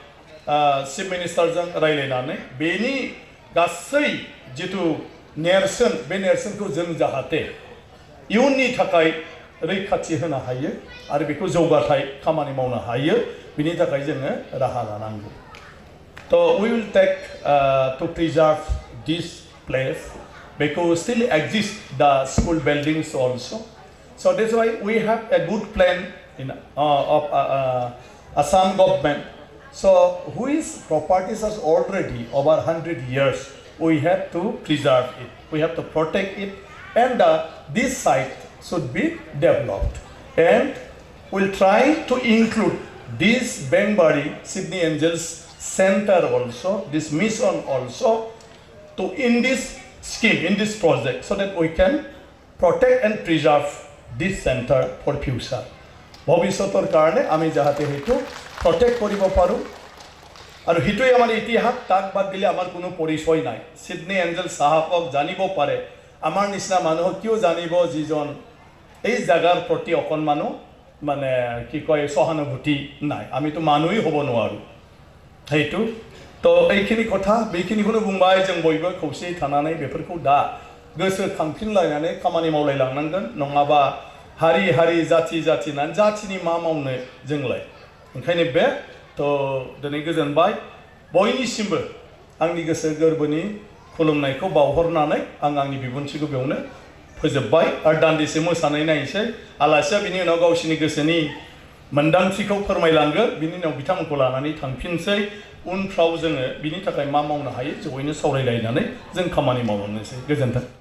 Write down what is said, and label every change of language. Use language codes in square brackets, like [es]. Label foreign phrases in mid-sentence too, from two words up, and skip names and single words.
[brx] चिफ मिनिस्टारजों रायलायनानै बेनि गासै जिथु नेरसोन बे नेरसोनखौ जों जाहाथे इयुननि थाखाय रैखाथि होनो हायो आरो बेखौ जौगाथाय खामानि मावनो हायो बिनि थाखाय जोङो राहा लानांगौ तो [en] we will take to preserve this place because still exist the school buildings also so that's why we have a good plan in of Assam government so whose properties are already over 100 years we have to preserve it we have to protect it and this site should be developed and we'll try to include this Bengbari Sydney Angels Center also this mission also to in this scheme in this project so that we can protect and preserve this center for future [as] ভবিষ্যতৰ কাৰণে আমি যাহাতে হেতু প্ৰটেক্ট কৰিব পাৰো আৰু হেতুই আমাৰ ইতিহাস তাক বাদ দিলে আমাৰ কোনো পৰিচয় নাই সিডনী এঞ্জেল সাহাবক জানিব পাৰে আমাৰ নিচিনা মানুহ কিয় জানিব যিজন এই জাগাৰ প্ৰতি অকণমানো মানে কি কয় সহানুভূতি নাই আমিতো মানুহেই হ'ব নোৱাৰো [brx] हेतु तो [as] এইখিনি কথা [brx] बेखिनिखौनो बुंबाय जों बयबो खौसेयै थानानै बेफोरखौ दा गोसो खांफिनलायनानै खामानि मावलायलांनांगोन नङाबा हारि हारि जाथि जाथिनानै जाथिनि मा मावनो जोंलाय ओंखायनो बे तो दिनै गोजोनबाय बयनिसिमबो आंनि गोसो गोरबोनि खुलुमनायखौ बावहरनानै आं आंनि बिबुंथिखौ बेयावनो फोजोबबाय आरो दान्दिसे मोसानाय नायनोसै आलासिया बिनि उनाव गावसिनि गोसोनि मोन्दांथिखौ फोरमायलांगोन बिनि उनाव बिथांमोनखौ लानानै थांफिनसै उनफ्राव जोङो बिनि थाखाय मा मावनो हायो जयैनो सावरायलायनानै जों खामानि मावलांनोसै गोजोन्थों